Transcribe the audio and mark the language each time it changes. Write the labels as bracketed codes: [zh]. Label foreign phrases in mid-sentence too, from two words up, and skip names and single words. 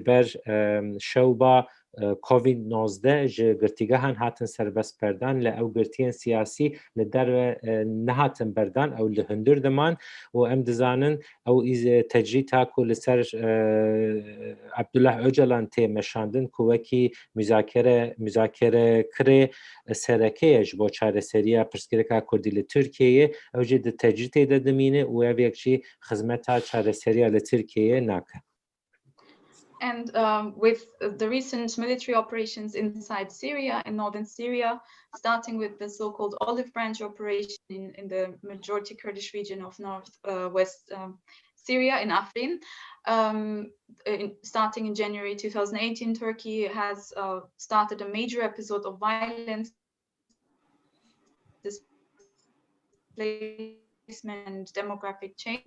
[ku] ber şewba COVID-19 ji girtîgehan hatin serbestberdan li ew girtiyên siyasî li derve nehatin berdan ew li hundir diman û em dizanin ew tecrîta ku li ser Abdullah Öcalan tê meşandin ku wekî müzakerekirê serekeye ji bo çareseriya pirsgirêka Kurdî li Tirkiyeyê ew jî di tecrîtê de dimîne û ev yek jî xizmeta çareseriya li Tirkiyeyê nake. [en] And with the recent military operations inside Syria, in northern Syria, starting with the so-called Olive Branch operation in the majority Kurdish region of northwest Syria in Afrin, starting in January 2018, Turkey has started a major episode of violence, displacement, and demographic change.